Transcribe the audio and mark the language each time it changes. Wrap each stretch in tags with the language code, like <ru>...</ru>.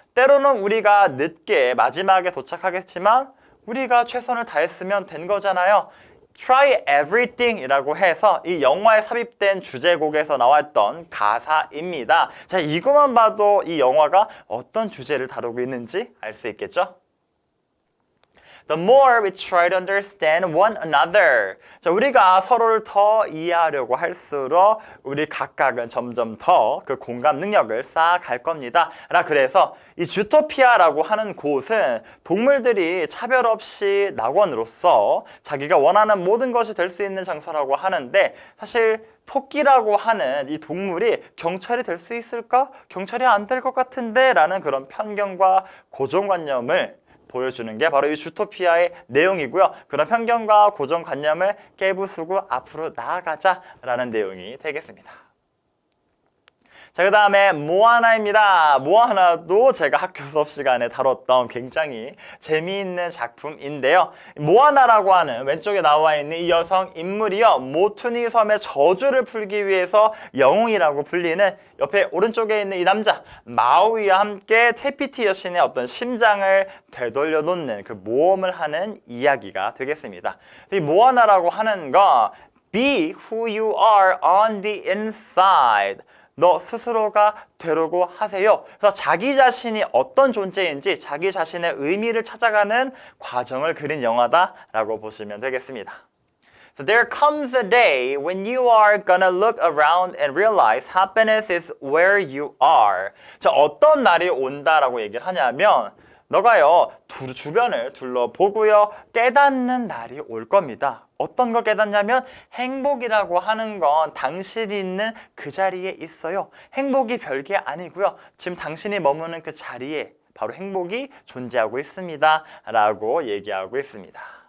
<ko>때로는 우리가 늦게 마지막에 도착하겠지만 우리가 최선을 다했으면 된 거잖아요. Try everything 이라고 해서 이 영화에 삽입된 주제곡에서 나왔던 가사입니다. 자, 이것만 봐도 이 영화가 어떤 주제를 다루고 있는지 알 수 있겠죠?</ko> <en>The more we try to understand one another.</en> <ko>자, 우리가 서로를 더 이해하려고 할수록 우리 각각은 점점 더 그 공감 능력을 쌓아갈 겁니다. 그래서 이 주토피아라고 하는 곳은 동물들이 차별 없이 낙원으로서 자기가 원하는 모든 것이 될 수 있는 장소라고 하는데 사실 토끼라고 하는 이 동물이 경찰이 될 수 있을까? 경찰이 안 될 것 같은데 라는 그런 편견과 고정관념을 보여주는 게 바로 이 주토피아의 내용이고요. 그런 편견과 고정관념을 깨부수고 앞으로 나아가자라는 내용이 되겠습니다. 자, 그 다음에 모아나입니다. 모아나도 제가 학교 수업 시간에 다뤘던 굉장히 재미있는 작품인데요. 모아나라고 하는 왼쪽에 나와 있는 이 여성 인물이요. 모투니 섬의 저주를 풀기 위해서 영웅이라고 불리는 옆에 오른쪽에 있는 이 남자 마우이와 함께 테피티 여신의 어떤 심장을 되돌려 놓는 그 모험을 하는 이야기가 되겠습니다. 이 모아나라고 하는 거</ko> <en>Be who you are on the inside.</en> <ko>너 스스로가 되려고 하세요. 그래서 자기 자신이 어떤 존재인지 자기 자신의 의미를 찾아가는 과정을 그린 영화다라고 보시면 되겠습니다.</ko> <en>So there comes a day when you are gonna look around and realize happiness is where you are.</en> <ko>자, 어떤 날이 온다라고 얘기를 하냐면 너가요 주변을 둘러보고요 깨닫는 날이 올 겁니다. 어떤 걸 깨닫냐면 행복이라고 하는 건 당신이 있는 그 자리에 있어요. 행복이 별게 아니고요. 지금 당신이 머무는 그 자리에 바로 행복이 존재하고 있습니다. 라고 얘기하고 있습니다.</ko>